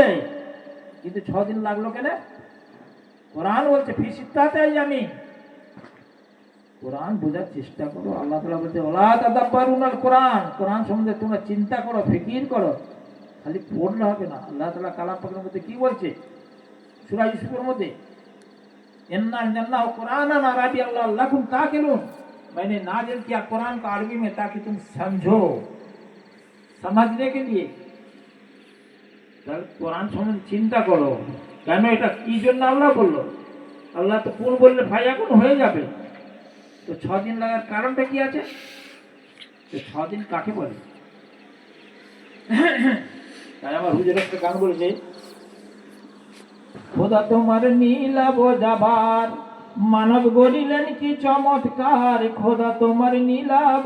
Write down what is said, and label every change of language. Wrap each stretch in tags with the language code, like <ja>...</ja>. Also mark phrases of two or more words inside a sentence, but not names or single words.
<bn>কিন্তু 6 দিন লাগলো কেন? কোরআন বলছে ফিসিত্তাতে আমি। কোরআন বোঝার চেষ্টা করো। আল্লাহ তাআলা বলছে</bn> <ar>ولا تدبرون القرآن,</ar> <bn>কোরআন সম্বন্ধে তোমরা চিন্তা করো, ফিকির করো, খালি পড়লে হবে না। আল্লাহ তাআলা কালাম পাকের মধ্যে কি বলছে সূরা ইউসুফের মধ্যে,</bn> <ar>إنا أنزلناه قرآنا عربيا لعلكم تعقلون,</ar> <hi>मैंने नाजिल किया कुरान को अरबी में ताकि तुम समझो, समझने के लिए।</hi> <bn>কোরআন সম্বন্ধে চিন্তা করো, কেন এটা কি জন্য আল্লাহ বললো? আল্লাহ তো কোন বললে ভাই এখন হয়ে যাবে, তো 6 দিন লাগার কারণটা কি আছে? তো 6 দিন কাকে বলে? তাই আমার হুজুর একটা গান বলেছে, খোদা তোমার নীলা বোঝাবার মানব গড়িলেন কি চমৎকার, খোদা তোমার নীলা</bn>